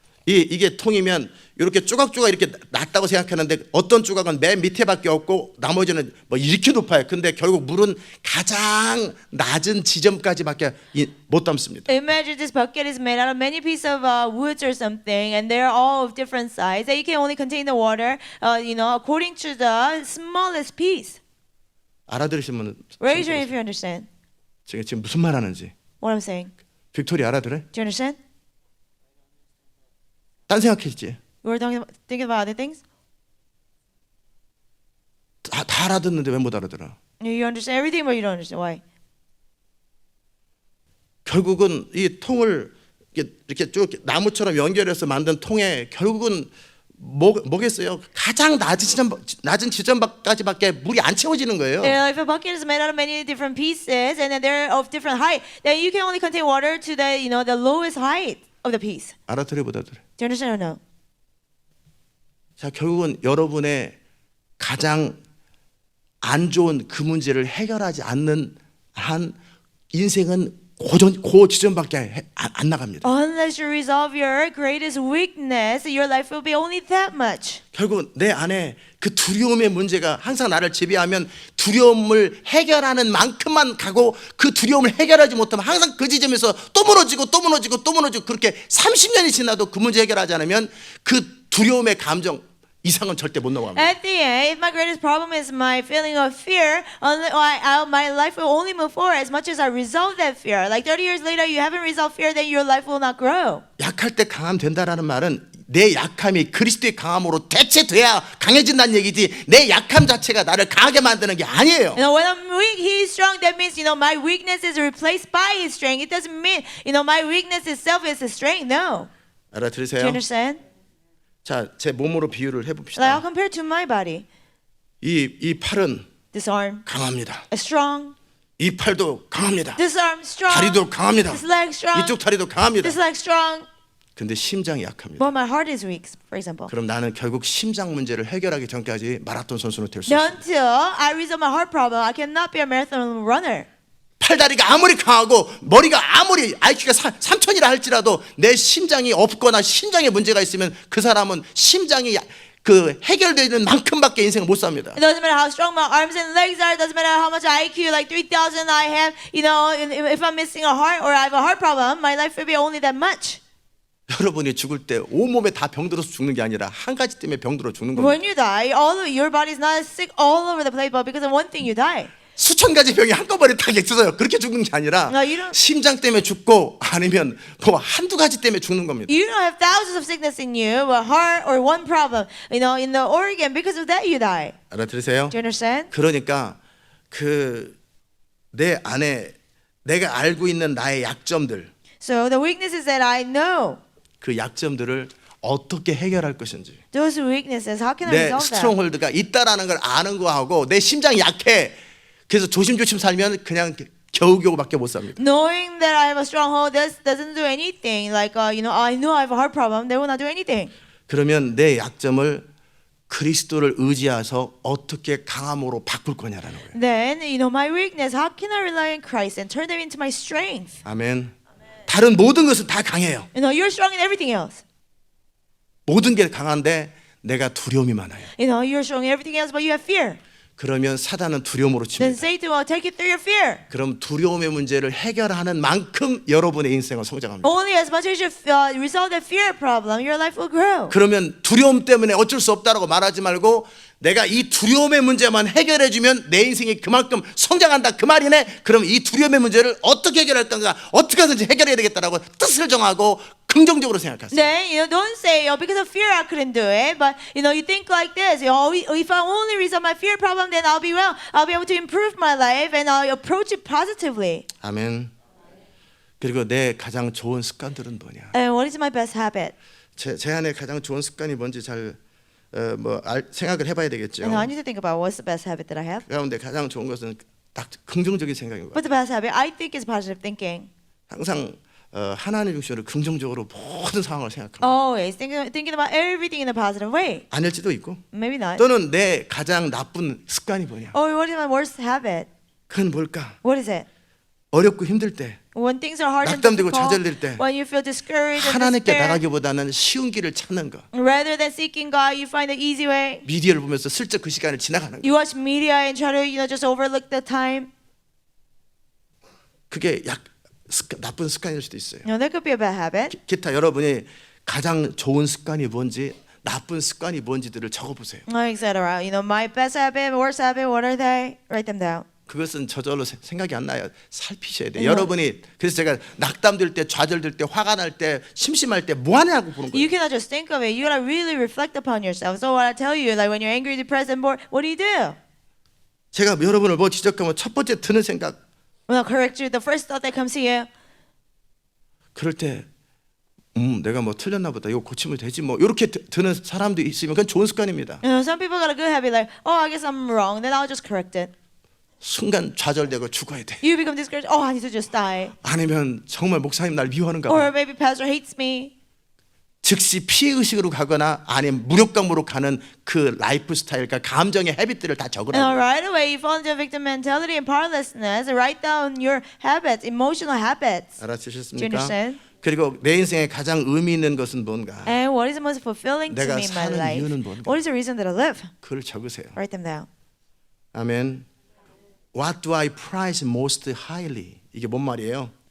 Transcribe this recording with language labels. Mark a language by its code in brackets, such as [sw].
[ko] 이게 통이면 이렇게 조각조각 이렇게 낮다고 생각하는데 어떤 조각은 맨 밑에밖에 없고 나머지는 뭐 이렇게 높아요. 근데 결국 물은 가장 낮은 지점까지밖에 못 담습니다. [en] Imagine this bucket is made out of many pieces of woods or something, and they're all of different size. That you can only contain the water, according to the smallest piece. [ko] 알아들으시면 [en] Raise your hand if you understand [ko] 지금 무슨 말 하는지. [en] what I'm saying. [ko] 빅토리 알아들어요? [en] Do you understand? [ko] 딴 생각했지. [en] You were thinking about other things. [ko] 다 알아듣는데 왜 못 알아들어? [en] You understand everything, but you don't understand why. [ko] 결국은 이 통을 이렇게 쭉 나무처럼 연결해서 만든 통에 결국은 뭐겠어요? 가장 낮은 지점까지밖에 물이 안 채워지는 거예요. [en] If a bucket is made out of many different pieces and then they're of different height, then you can only contain water to the lowest height of the piece. [ko] 알아들어 못 알아들어? [en] Do you understand or no? [ko] 자, 결국은 여러분의 가장 안 좋은 그 문제를 해결하지 않는 한 인생은 그 지점밖에 안 나갑니다. [en] Unless you resolve your greatest weakness, your life will be only that much. [ko] 결국 내 안에 그 두려움의 문제가 항상 나를 지배하면 두려움을 해결하는 만큼만 가고 그 두려움을 해결하지 못하면 항상 그 지점에서 또 무너지고 그렇게 30년이 지나도 그 문제 해결하지 않으면 그 두려움의 감정 이상은 절대 못 넘어갑니다. [en] At the end, if my greatest problem is my feeling of fear, my life will only move forward as much as I resolve that fear. Like 30 years later, you haven't resolved fear, then your life will not grow. [ko] 약할 때 강함 된다라는 말은 내 약함이 그리스도의 강함으로 대체돼야 강해진다는 얘기지 내 약함 자체가 나를 강하게 만드는 게 아니에요. [en] When I'm weak, he is strong. That means, my weakness is replaced by his strength. It doesn't mean, my weakness itself is his strength. No. Do [ko] 알아들으세요? [en] you understand? [ko] 자, 제 몸으로 비유를 [en] Like I'll [ko] 해봅시다. [en] compare to my body. [ko] 이 팔은 [en] This arm [ko] 강합니다. [en] is strong. [ko] 이 팔도 강합니다. [en] This arm strong. [ko] 다리도 강합니다. [en] This leg strong. [ko] 이쪽 다리도 강합니다. [en] This leg strong. [ko] 근데 심장이 약합니다. [en] But my heart is weak, for example. [ko] 그럼 나는 결국 심장 문제를 해결하기 전까지 마라톤 선수는 될 수 있어요. [en] Until I resolve my heart problem, I cannot be a marathon runner. [ko] 팔다리가 아무리 강하고 머리가 아무리 IQ가 3000이라 할지라도 내 심장이 없거나 심장에 문제가 있으면 그 사람은 심장이 그 해결되는 만큼밖에 인생을 못 삽니다. [en] It doesn't matter how strong my arms and legs are. It doesn't matter how much IQ, like 3,000 I have. If I'm missing a heart or I have a heart problem, my life will be only that much. [ko] 여러분이 죽을 때 온몸에 다 병들어서 죽는 게 아니라 한 가지 때문에 병들어 죽는 겁니다. [en] When you die, all of your body is not sick all over the place, but because of one thing you die. [ko] 수천 가지 병이 한꺼번에 다 객서요. 그렇게 죽는 게 아니라 [en] No, you don't- [ko] 심장 때문에 죽고 아니면 뭐 한두 가지 때문에 죽는 겁니다. [en] You don't have thousands of sickness in you, a heart or one problem, in the organ. Because of that, you die. [ko] 알아들으세요? [en] Do you understand? [ko] 그러니까 그 내 안에 내가 알고 있는 나의 약점들, [en] So the weaknesses that I know, [ko] 그 약점들을 어떻게 해결할 것인지, [en] those weaknesses, how can I [ko] 내 [en] resolve that? [ko] 스트롱홀드가 있다라는 걸 아는 거하고 내 심장이 약해. 그래서 조심조심 살면 그냥 겨우겨우밖에 못 삽니다. [en] Knowing that I have a stronghold, this doesn't do anything. Like I know I have a heart problem, they will not do anything. [ko] 그러면 내 약점을 그리스도를 의지해서 어떻게 강함으로 바꿀 거냐라는 거예요. [en] Then, my weakness, how can I rely on Christ and turn them into my strength? [ko] 아멘. 다른 모든 것은 다 강해요. [en] You're strong in everything else. [ko] 모든 게 강한데 내가 두려움이 많아요. [en] You're strong in everything else, but you have fear. [ko] 그러면 사단은 두려움으로 [en] Then [ko] 칩니다. [en] Satan will take you through your fear. [ko] 그럼 두려움의 문제를 해결하는 만큼 여러분의 인생은 성장합니다. [en] Only as much as you resolve the fear problem, your life will grow. [ko] 그러면 두려움 때문에 어쩔 수 없다라고 말하지 말고 내가 이 두려움의 문제만 해결해 주면 내 인생이 그만큼 성장한다 그 말이네. 그럼 이 두려움의 문제를 어떻게 해결할 건가, 어떻게 하든지 해결해야 되겠다라고 뜻을 정하고 긍정적으로 생각하세요. [en] Then don't say, because of fear I couldn't do it, but you think like this. If I only resolve my fear problem, then I'll be well. I'll be able to improve my life, and I'll approach it positively. [ko] 아멘. 그리고 내 가장 좋은 습관들은 뭐냐? [en] And what is my best habit? [ko] 제 안에 가장 좋은 습관이 뭔지 잘 생각을 해봐야 되겠죠. [en] I need to think about what's the best habit that I have. [ko] 그 가운데 가장 좋은 것은 딱 긍정적인 생각인 거예요. [en] What's the best habit? I think is positive thinking. [ko] 항상 하나님 중심으로 긍정적으로 모든 상황을 생각합니다. [en] Always thinking about everything in a positive way. [ko] 아닐지도 있고 [en] Maybe not. [ko] 또는 내 가장 나쁜 습관이 뭐냐? [en] Or what is my worst habit? [ko] 그건 뭘까? [en] What is it? [ko] 어렵고 힘들 때 [en] When things are hard and [ko] 낙담되고 [en] difficult, [ko] 좌절될 때 [en] when you feel discouraged and [ko] 하나님께 [en] despair, [ko] 나가기보다는 쉬운 길을 찾는 거. [en] rather than seeking God, you find the easy way. [ko] 미디어를 보면서 슬쩍 그 시간을 지나가는 거. [en] You watch media and try to just overlook the time. [ko] 그게 나쁜 습관일 수도 있어요. [en] That could be a bad habit. [ko] 기타 여러분이 가장 좋은 습관이 뭔지 나쁜 습관이 뭔지들을 적어보세요. [en] Etc. My best habit, worst habit, what are they? Write them down. [ko] 그것은 저절로 생각이 안 나요. 살피셔야 돼요. 여러분이 그래서 제가 낙담될 때, 좌절될 때, 화가 날 때, 심심할 때 뭐 하냐고 보는 거예요. [en] You cannot just think of it. You gotta really reflect upon yourself. So what I tell you, like when you're angry, depressed, and bored, what do? [ko] 제가 여러분을 뭐 지적하면 첫 번째 드는 생각, [en] When I correct you, the first thought that comes to you, [ko] 그럴 때 내가 뭐 틀렸나 보다. 이거 고치면 되지 뭐. 이렇게 드는 사람도 있으면 그건 좋은 습관입니다. [en] some people got a good habit, like, oh, I guess I'm wrong. Then I'll just correct it. [ko] 순간 좌절되고 죽어야 돼. [en] You become discouraged. Oh, I need to just die. [ko] 아니면 정말 목사님 날 미워하는가 [en] Or [ko] 봐. [en] maybe pastor hates me. [ko] 즉시 피해의식으로 가거나 아니면 무력감으로 가는 그 라이프 스타일과 감정의 헤빗들을 다 [en] And [ko] 적으라고. [en] right away, you fall into victim mentality and powerlessness. Write down your habits, emotional habits. Do you [ko] 알아주셨습니까? [en] understand? [ko] 그리고 내 인생에 가장 의미 있는 것은 뭔가? [en] And what is the most fulfilling to [ko] 내가 [en] me in my [ko] 사는 [en] life? [ko] 이유는 뭔가? [en] What is the reason that I live? [ko] 그걸 적으세요. [en] Write them down. [ko] 아멘. [en] What do I prize most highly? [ko] 이게 뭔 말이에요?